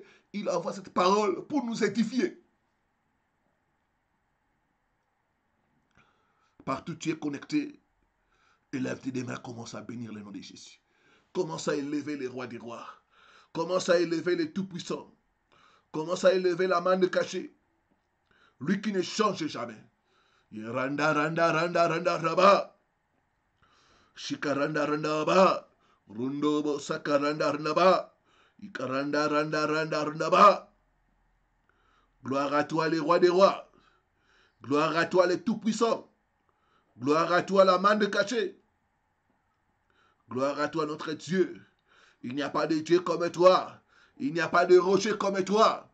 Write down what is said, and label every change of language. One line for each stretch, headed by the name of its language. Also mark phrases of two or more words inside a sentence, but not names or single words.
French: Il envoie cette parole pour nous édifier. Partout où tu es connecté, élève tes mains, commence à bénir le nom de Jésus. Commence à élever les rois des rois. Commence à élever les tout-puissants. Commence à élever la main de cachée. Lui qui ne change jamais. Randa, randa, randa, randa, raba. Shikaranda, randa, ba. Rundo, sakaranda, randa, ba. Ikaranda, randa, randa, randa, ba. Gloire à toi, les rois des rois. Gloire à toi, les tout-puissants. Gloire à toi, la main de cachée. Gloire à toi, notre Dieu. Il n'y a pas de Dieu comme toi. Il n'y a pas de rocher comme toi.